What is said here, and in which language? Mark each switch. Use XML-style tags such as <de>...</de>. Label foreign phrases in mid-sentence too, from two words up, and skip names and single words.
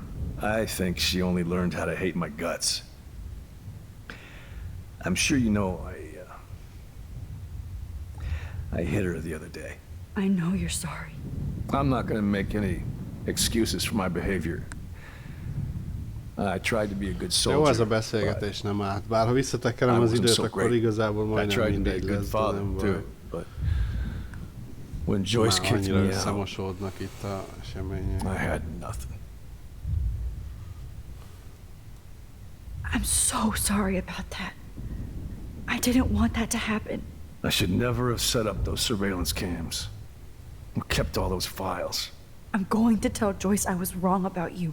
<en>I think she only learned how to hate my guts. I'm sure you know I hit her the other day. I know you're sorry. I'm not gonna make any excuses for my behavior. I tried to be a good soldier.</en> <hu>Jó, ez a beszélgetés nem állt. Bár ha visszatekerem az időt, akkor igazából majdnem mindegy lesz, de nem baj.</hu> <en>When Joyce kicked me out,</en> <hu>összemosódnak itt a események.</hu> <en>I had nothing. I'm so sorry about that. I didn't want that to happen. I should never have set up those surveillance cams. Or kept all those files. I'm going to tell Joyce I was wrong about you.</en>